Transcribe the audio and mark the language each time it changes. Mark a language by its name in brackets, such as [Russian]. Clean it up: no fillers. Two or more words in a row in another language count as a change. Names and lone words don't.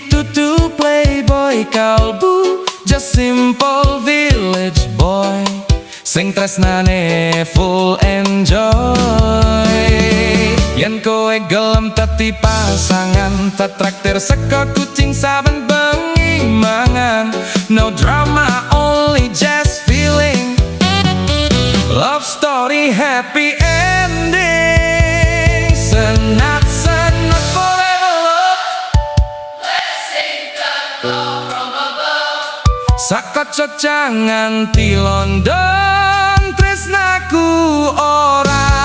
[English] tutu playboy kalbu, just simple village boy, [Javanese] sing tresnane [English] full enjoy. [Javanese] Yen kowe gelem dadi pasangan, tak traktir saka kucing saben bengi mangan. [English] No drama, only just feeling, love story happy ending. Senat-senat forever love, let's sing the call from above. [Javanese] Saka Jogja nganti London, tresnaku ora